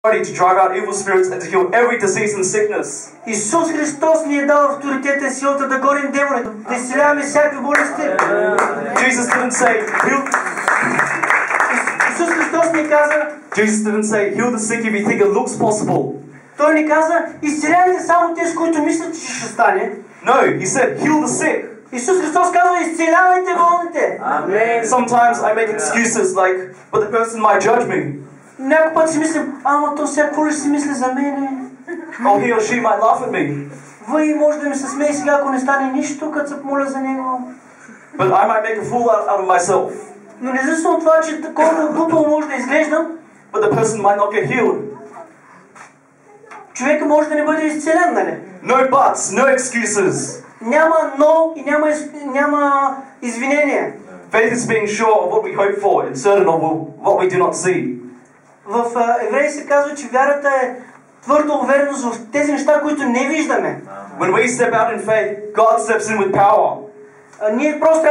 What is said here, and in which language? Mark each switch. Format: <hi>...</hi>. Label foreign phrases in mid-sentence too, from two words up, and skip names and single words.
<en>to drive out evil spirits and to heal every disease and sickness.</en> <bg>Исус Христос ни е дал авторитета и силата да гоним демоните, да изцеляваме всякакви болести.</bg> <en>Jesus didn't say heal.</en> <bg>Исус Христос ни каза.</bg> <en>Jesus didn't say heal the sick if you think it looks possible.</en> <bg>Той ни каза, изцелявайте само тези, които мислят, че ще стане.</bg> <en>No, he said heal the sick.</en> <bg>Исус Христос казва, изцелявайте болните. Amen.</bg> <en>Sometimes I make excuses like, but the person might judge me.</en> <bg>Някой път си мислим, ама то сега какво ли си мисли за мене?</bg> <en>Or he or she might laugh at me.</en> <bg>Вой може да ми се смее сега, ако не стане нищо, като се помоля за него.</bg> <en>But I might make a fool out of myself.</en> <bg>Но независимо от това, че такова глупаво може да изглеждам,</bg> <en>but the person might not get healed.</en> <bg>Човека може да не бъде изцелен, нали?</bg> <en>No buts, no excuses.</en> <bg>Няма но и няма извинение.</bg> <en>Faith is being sure of what we hope for and certain of what we do not see.</en> <bg>В Евреи се казва, че вярата е твърда увереност в тези неща, които не виждаме.</bg> <en>When we step out in faith, God steps in with power.</en> <bg>Ние просто</bg>